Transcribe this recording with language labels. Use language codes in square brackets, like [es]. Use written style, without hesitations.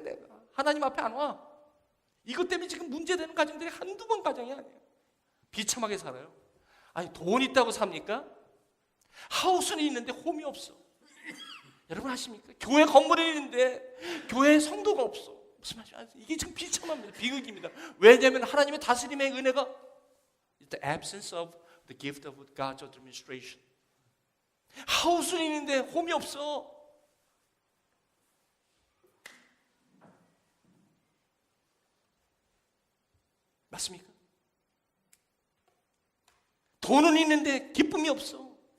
[ko] 내가 하나님 앞에 안 와. 이것 때문에 지금 문제되는 가정들이 한두 번 가정이 아니에요. 비참하게 살아요. 아니 돈 있다고 삽니까? 하우스는 있는데 홈이 없어. 여러분 아십니까? 교회 건물이 있는데 교회에 성도가 없어. 무슨 말이야? 이게 참 비참합니다. 비극입니다. 왜냐하면 하나님의 다스림의 은혜가 [en] the absence of the gift of God's administration. [ko] 하우스는 있는데 홈이 없어. 맞습니까? 돈은 있는데 기쁨이 없어.